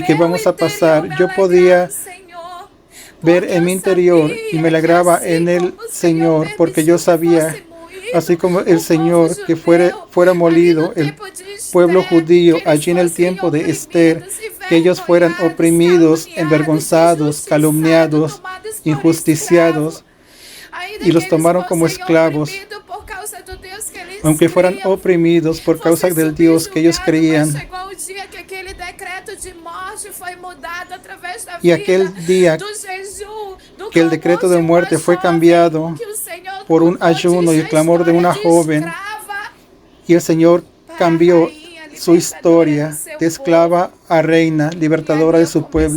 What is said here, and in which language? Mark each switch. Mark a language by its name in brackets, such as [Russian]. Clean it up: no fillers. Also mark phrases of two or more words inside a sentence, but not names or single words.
[Spanish] que vamos a pasar, yo podía ver en mi interior y me alegraba en el Señor, porque yo sabía, así como el Señor, que fuera molido el pueblo judío allí en el tiempo de Esther, que ellos fueran oprimidos, envergonzados, calumniados, injusticiados, y los tomaron como esclavos, aunque fueran oprimidos por causa del Dios que ellos creían. Y aquel día que el decreto de muerte fue cambiado por un ayuno y el clamor de una joven, y el Señor cambió su historia de esclava a reina, libertadora de su pueblo.